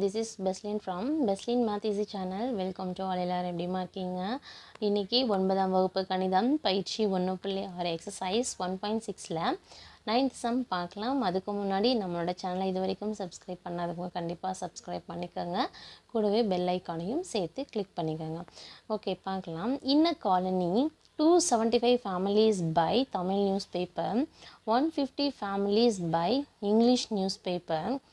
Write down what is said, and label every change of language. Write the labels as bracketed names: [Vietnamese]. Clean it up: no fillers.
[English] This is Beslin from Beslin Math Easy channel. Welcome to all [Tamil] எல்லாரும் எப்படிமா இருக்கீங்க? இன்னைக்கு 9ஆம் வகுப்பு கணிதம் பயிற்சி 1.6 எக்ஸசைஸ் 1.6ல 9th சம் பார்க்கலாம். அதுக்கு முன்னாடி நம்மளோட சேனலை இது வரைக்கும் சப்ஸ்கிரைப் பண்ணாதவங்க கண்டிப்பாக சப்ஸ்கிரைப் பண்ணிக்கோங்க. கூடவே பெல் ஐக்கானையும் சேர்த்து கிளிக் பண்ணிக்கோங்க. ஓகே பார்க்கலாம். [English] In a colony 275 families buy Tamil newspaper, 150 families buy English newspaper,